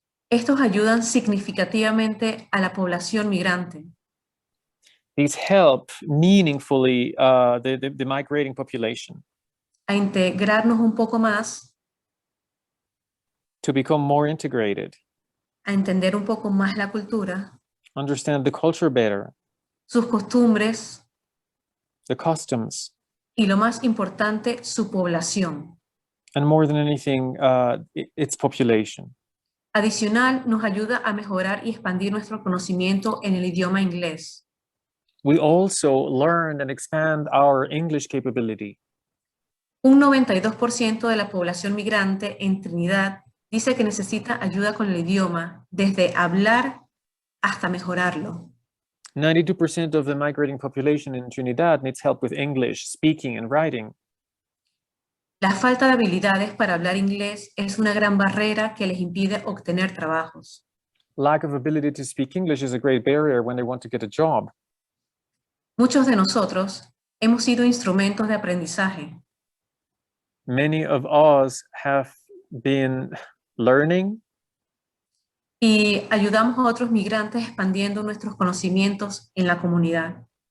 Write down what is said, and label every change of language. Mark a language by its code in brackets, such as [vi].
[es] estos ayudan significativamente a la población migrante [en] these help meaningfully the migrating population [es] a integrarnos un poco más, [en] to become more integrated, [es] a entender un poco más la cultura, [en] understand the culture better, [es] sus costumbres [en] the customs, [es] y lo más importante, su población. [en] and more than anything, its population. [es] Adicional, nos ayuda a mejorar y expandir nuestro conocimiento en el idioma inglés. [en] We also learn and expand our English capability. [es] Un 92% de la población migrante en Trinidad dice que necesita ayuda con el idioma, desde hablar hasta mejorarlo. [en] 92% of the migrating population in Trinidad needs help with English, speaking and writing. [es] La falta de habilidades para hablar inglés es una gran barrera que les impide obtener trabajos. [en] Lack of ability to speak English is a great barrier when they want to get a job. [es] Muchos de nosotros hemos sido instrumentos de aprendizaje. [en] Many of us have been learning [es] Y ayudamos a otros migrantes expandiendo nuestros conocimientos en la comunidad.